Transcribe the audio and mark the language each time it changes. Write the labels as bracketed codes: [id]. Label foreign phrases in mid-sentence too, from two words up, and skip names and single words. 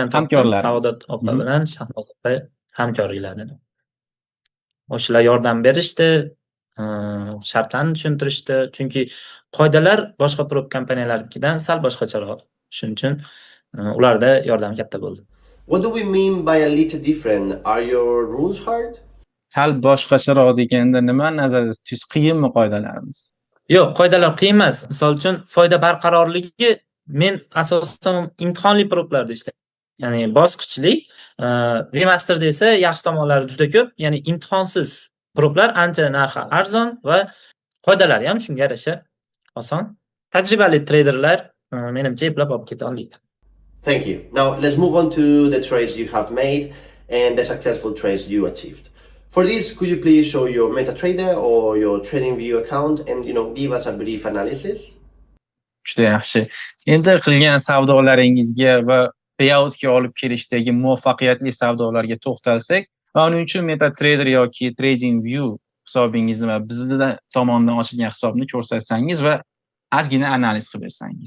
[uz] Hamkorlar. Saodat opa bilan Shahnoz opa hamkorliklardan. O'shalar yordam berishdi, shartlarni tushuntirishdi. Chunki qoidalar boshqa prop kompaniyalaridan sal boshqacharoq. Shuning uchun ularda yordam katta bo'ldi. [en] What do we mean by a little different? Are your rules hard? [uz] Sal boshqacharoq deganda nima nazarda tutish? Qiyinmi qoidalarimiz? Yo'q, qoidalar qiyin emas. Misol uchun foyda barqarorligi men asosan imtihonli proplarda ishlayman. Ya'ni bosqichli, VMasterda esa yaxshi tomonlari juda ko'p. Ya'ni imtihonsiz proplar ancha narxi arzon va qoidalari ham shunga yarasha oson. Tajribali treyderlar menimcha eplab olib keta oladi. [en] Thank you. Now let's move on to the trades you have made and the successful trades you achieved. For this, could you please show your MetaTrader or your TradingView account and give us a brief analysis? [uz] Juda yaxshi. Endi qilgan savdolaringizga va payoutga olib kelishdagi muvaffaqiyatli savdolarga to'xtalsak, va uning uchun MetaTrader yoki TradingView hisobingizni va bizning tomonidan ochilgan hisobni ko'rsatsangiz va ozgina analiz qilib bersangiz.